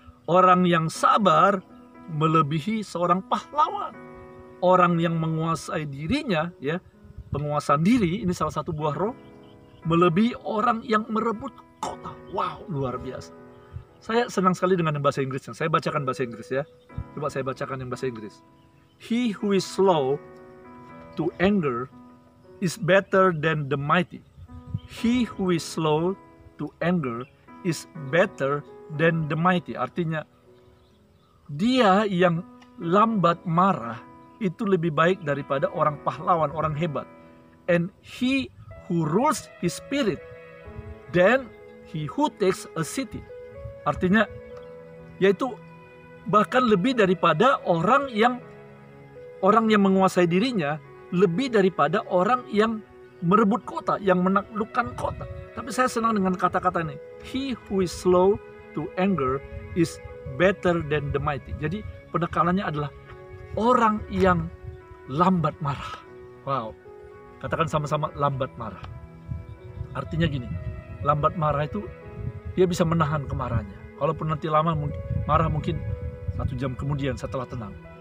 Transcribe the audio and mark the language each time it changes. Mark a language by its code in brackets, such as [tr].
[id] Orang yang sabar melebihi seorang pahlawan. Orang yang menguasai dirinya, ya, penguasaan diri ini salah satu buah roh. melebihi orang yang merebut kota. Wow, luar biasa. Saya senang sekali dengan bahasa Inggrisnya. Saya bacakan bahasa Inggris ya. Coba saya bacakan yang bahasa Inggris. [en] He who is slow to anger is better than the mighty. He who is slow to anger is better than the mighty. [id] Artinya, dia yang lambat marah itu lebih baik daripada orang pahlawan, orang hebat. [en] And he who rules his spirit than he who takes a city. [id] Artinya, yaitu bahkan lebih daripada orang yang menguasai dirinya, lebih daripada orang yang merebut kota, yang menaklukkan kota. Tapi saya senang dengan kata-kata ini. [en] He who is slow to anger is better than the mighty. [id] Jadi penekanannya adalah orang yang lambat marah. Wow. Katakan sama-sama, lambat marah. Artinya gini, lambat marah itu dia bisa menahan kemarahannya. Kalaupun nanti lama marah mungkin 1 jam kemudian setelah tenang.